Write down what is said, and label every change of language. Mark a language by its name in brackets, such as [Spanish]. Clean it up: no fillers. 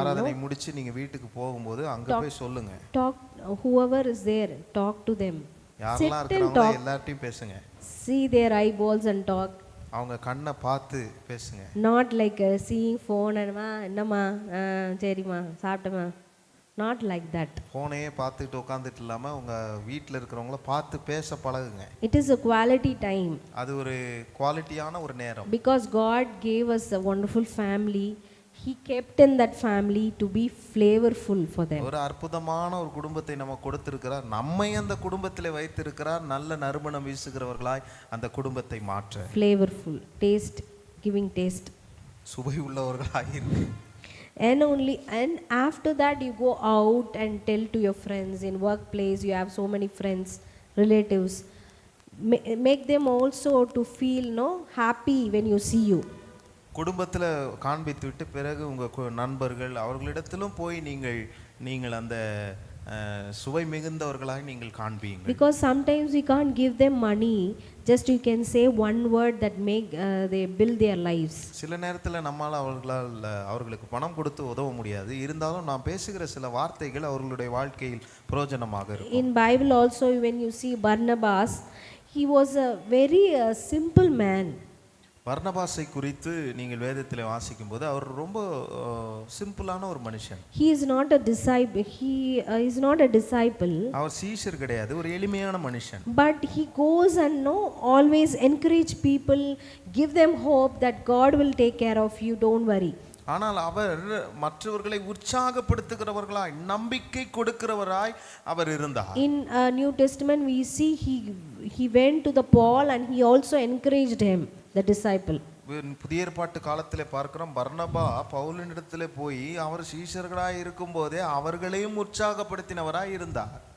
[Tamil] ஆராதனை முடிச்சு நீங்க வீட்டுக்கு போகும்போது அங்க போய் சொல்லுங்க. [English] Talk, whoever is there, talk to them. [Tamil] யாரெல்லாம் இருக்கறாங்களோ எல்லார்ட்டயும் பேசுங்க. [English] See their eyeballs and talk. [Tamil] அவங்க கண்ணை பார்த்து பேசுங்க. [English] Not like seeing phone and [Tamil] என்னம்மா சரிம்மா சாப்பிட்டமா [English] Not like that. [Tamil] ஃபோனையே பார்த்துட்டு உட்காந்துட்டு இல்லாமல் உங்கள் வீட்டில் இருக்கிறவங்கள பார்த்து பேச பழகுங்க. [English] It is a quality time. [Tamil] அது ஒரு குவாலிட்டியான ஒரு நேரம். [English] Because God gave us a wonderful family, He kept in that family to be flavorful for them. [Tamil] ஒரு அற்புதமான ஒரு குடும்பத்தை நம்ம கொடுத்திருக்கிறார். நம்மை அந்த குடும்பத்திலே வைத்திருக்கிறார். நல்ல நறுமணம் வீசுகிறவர்களாய் அந்த குடும்பத்தை மாற்ற. [English] Flavorful, taste, giving taste. [Tamil] சுவை உள்ளவர்களாய் இருக்கு. [English] And after that you go out and tell to your friends in workplace. You have so many friends, relatives. Make them also to feel happy when you see you. [Tamil] குடும்பத்தில் காண்பித்து விட்டு பிறகு உங்கள் நண்பர்கள் அவர்களிடத்திலும் போய் நீங்கள் அந்த சுவை மிகுந்தவர்களாக நீங்கள் காண்பீங்க. [English] Because sometimes we can't give them money, just you can say one word that make they build their lives. [Tamil] சில நேரத்தில் நம்மால் அவர்களுக்கு பணம் கொடுத்து உதவ முடியாது. இருந்தாலும் நாம் பேசுகிற சில வார்த்தைகள் அவர்களுடைய வாழ்க்கையில் பிரயோஜனமாக இருக்கும். [English] In Bible also when you see Barnabas, he was a very simple man. [Tamil] பர்னபாசை குறித்து நீங்கள் வேதத்தில் வாசிக்கும் போது அவர் ரொம்ப சிம்பிளான ஒரு மனுஷன். [English] He is not a disciple. He is not a disciple. [Tamil] அவர் சீஷர் கிடையாது, ஒரு எளிமையான மனுஷன். [English] But he goes and always encourage people, give them hope that God will take care of you, don't worry. [Tamil] ஆனால் அவர் மற்றவர்களை உற்சாகப்படுத்துகிறவர்களாய் நம்பிக்கை கொடுக்கிறவராய் அவர் இருந்தார். [English] In New Testament we see he went to the Paul and he also encouraged him, the disciple. [Tamil] புதிய ஏற்பாட்டு காலத்திலே பார்க்கிறோம், பர்னபா பவுலினிடத்திலே போய் அவர் சீஷர்களாய் இருக்கும்போதே அவர்களையும் உற்சாகப்படுத்தினவராய் இருந்தார்.